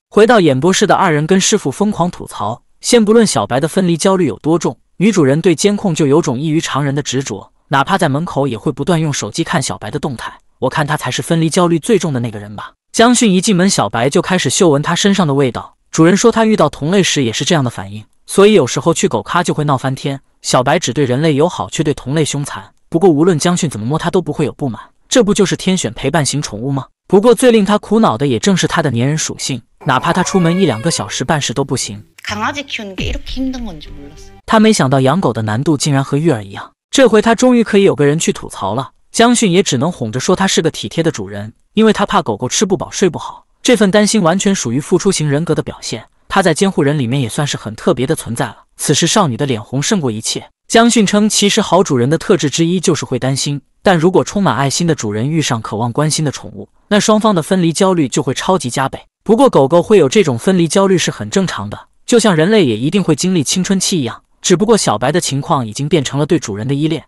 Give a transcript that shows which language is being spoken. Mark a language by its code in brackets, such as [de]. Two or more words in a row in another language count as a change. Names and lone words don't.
[zh] 回到演播室的二人跟師傅瘋狂吐槽，先不論小白的分離焦慮有多重，女主人對監控就有種異於常人的執着，哪怕在門口也會不斷用手機看小白的動態。我看他才是分離焦慮最重的那個人吧。江迅一進門，小白就開始嗅聞他身上的味道。主人說他遇到同類時也是這樣的反應，所以有時候去狗咖就會鬧翻天。小白只對人類友好，卻對同類兇殘。不過無論江迅怎麼摸他都不會有不滿，這不就是天選陪伴型寵物嗎？不過最令他苦惱的也正是他的粘人屬性，哪怕他出門1-2個小時辦事都不行。他沒想到養狗的難度竟然和育兒一樣，這回他終於可以有個人去吐槽了。江迅也只能哄着說他是個體貼的主人，因為他怕狗狗吃不飽睡不好。這份擔心完全屬於付出型人格的表現，他在監護人裡面也算是很特別的存在了。此時少女的臉紅勝過一切。江迅稱其實好主人的特質之一就是會擔心，但如果充滿愛心的主人遇上渴望關心的寵物，那雙方的分離焦慮就會超級加倍。不過狗狗會有這種分離焦慮是很正常的，就像人類也一定會經歷青春期一樣，只不過小白的情況已經變成了對主人的依戀。